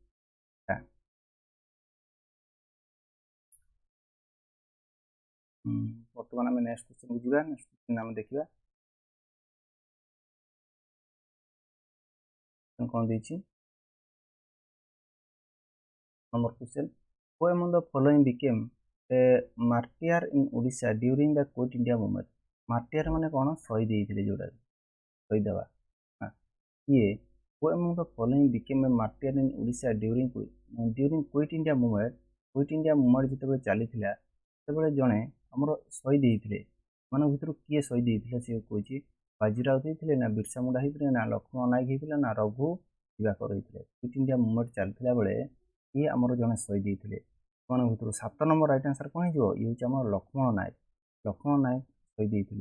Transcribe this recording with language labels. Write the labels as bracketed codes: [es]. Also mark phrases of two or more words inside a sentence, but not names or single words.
[or] ବର୍ତ୍ତମାନ ଆମେ [en] next questionକୁ [or] ଯିବା। [en] next question [or] ଆମେ ଦେଖିବା କ'ଣ ଦେଇଛି। [en] number question who among the following became a martyr in Odisha during the quit India movement? [or] ମାର୍ଟିଆର ମାନେ କ'ଣ? ଶହୀଦ ହେଇଥିଲେ, ଯୋଉଟା ଶହୀଦ ହେବା। କିଏ? [en] who among the following became a martyr in Odisha during quit India movement? [or] quit India movement ଯେତେବେଳେ ଚାଲିଥିଲା ସେତେବେଳେ ଜଣେ ଆମର ଶହୀଦ ହେଇଥିଲେ। ଏମାନଙ୍କ ଭିତରୁ କିଏ ଶହୀଦ ହେଇଥିଲେ? ସେ କହିଛି ବାଜିରାଉତ ହେଇଥିଲେ ନା ବିର୍ସା ମୁଣ୍ଡା ହେଇଥିଲେ ନା ଲକ୍ଷ୍ମଣ ନାୟକ ହେଇଥିଲେ ନା ରଘୁ ଦିବାକର ହେଇଥିଲେ। କ୍ୱିଟ୍ ଇଣ୍ଡିଆ ମୁଭମେଣ୍ଟ ଚାଲିଥିଲା ବେଳେ ଇଏ ଆମର ଜଣେ ଶହୀଦ ହେଇଥିଲେ। ଏମାନଙ୍କ ଭିତରୁ 7 ନମ୍ବର [en] right answer [or] କ'ଣ ହେଇଯିବ? ଇଏ ହେଉଛି ଆମର ଲକ୍ଷ୍ମଣ ନାୟକ ଶହୀଦ ହେଇଥିଲେ।